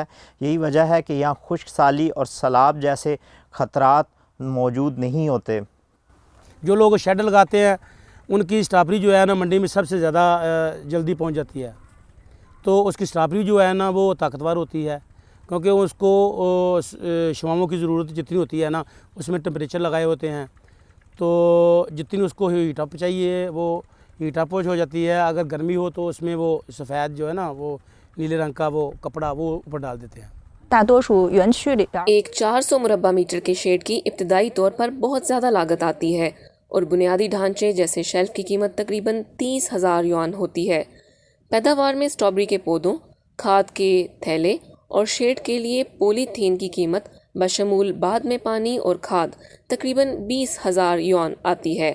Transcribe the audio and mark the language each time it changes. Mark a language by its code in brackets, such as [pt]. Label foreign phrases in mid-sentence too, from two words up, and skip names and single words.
[ur] یہی وجہ ہے کہ یہاں خشک سالی اور سیلاب جیسے خطرات موجود نہیں ہوتے۔ جو لوگ شیڈ لگاتے ہیں ان کی اسٹرابری جو ہے نا منڈی میں سب سے زیادہ جلدی پہنچ جاتی ہے، تو اس کی اسٹرابری جو ہے نا وہ طاقتور ہوتی ہے، کیونکہ اس کو شواؤں کی ضرورت جتنی ہوتی ہے نا اس میں ٹمپریچر لگائے ہوتے ہیں، تو جتنی اس کو [en] heat up [ur] چاہیے وہ [en] heat up [ur] ہو جاتی ہے. اگر گرمی ہو تو اس میں وہ سفید جو ہے نا وہ نیلے رنگ کا وہ کپڑا وہ اوپر ڈال دیتے ہیں. [zh] 大多数园区里边， [ur] ایک 400 مربع میٹر کے شیڈ کی ابتدائی طور پر بہت زیادہ لاگت آتی ہے اور بنیادی ڈھانچے جیسے شیلف کی قیمت تقریباً 30,000 یوآن ہوتی ہے. پیداوار میں اسٹرابری کے پودوں، کھاد کے تھیلے اور شیڈ کے لیے پولیتھین کی قیمت بشمول بعد میں پانی اور کھاد تقریباً 20,000 یوآن آتی ہے.